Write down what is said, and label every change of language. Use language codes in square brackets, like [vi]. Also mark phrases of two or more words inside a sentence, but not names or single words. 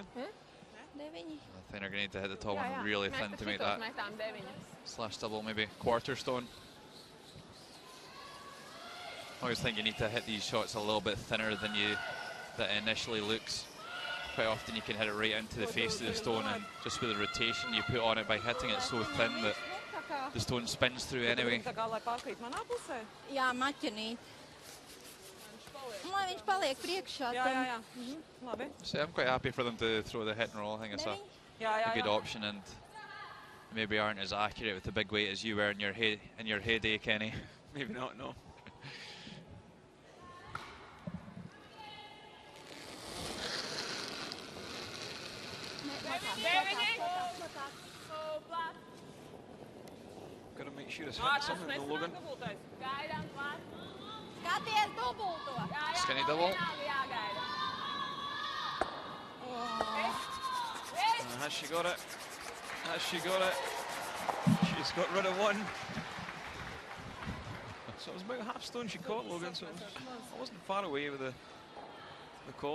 [en] I think they're going to need to hit the top one really thin to make that slash double, maybe quarter stone. I always think you need to hit these shots a little bit thinner than it initially looks. quite often you can hit it right into the face of the stone, and just with the rotation you put on it by hitting it so thin that the stone spins through anyway. [lv] Jā, maķenīt. Lai viņš paliek priekšā. Jā. Labi. [en] So I'm quite happy for them to throw the hit and roll. I think it's a good option, and maybe aren't as accurate with the big weight as you were in your heyday, Kenny. Maybe not, no. Gotta make sure it's hitting something, no, Logan. [lv] Skaties dubulto. [en] Skinny double. Has she got it? Has she got it? She's got rid of one. So it was about half stone she caught, Logan, so I wasn't far away with the call.